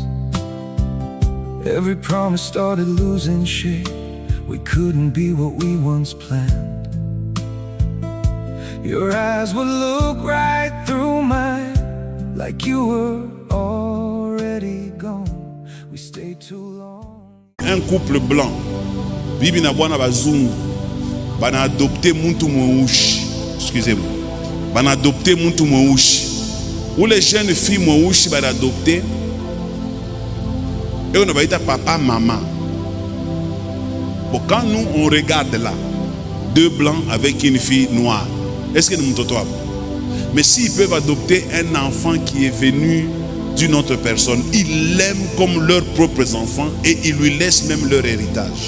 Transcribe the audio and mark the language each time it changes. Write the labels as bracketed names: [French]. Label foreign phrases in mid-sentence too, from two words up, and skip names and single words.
[English] Every promise started losing shape. We couldn't be what we once planned. Your eyes would look right through mine, like you were already gone. We stayed too long. [French] Un couple blanc, [Swahili] bibi na bwana bazungu, bana adopté muntu mweusi. [French] Excusez-moi. [Swahili] Bana adopté muntu mweusi. [French] Ou les jeunes filles [Swahili] mweusi bana adopté. [French] Et on va dire papa, maman. Bon, quand nous on regarde là, deux blancs avec une fille noire, est-ce que nous sommes totables? Mais s'ils peuvent adopter un enfant qui est venu d'une autre personne, ils l'aiment comme leurs propres enfants et ils lui laissent même leur héritage.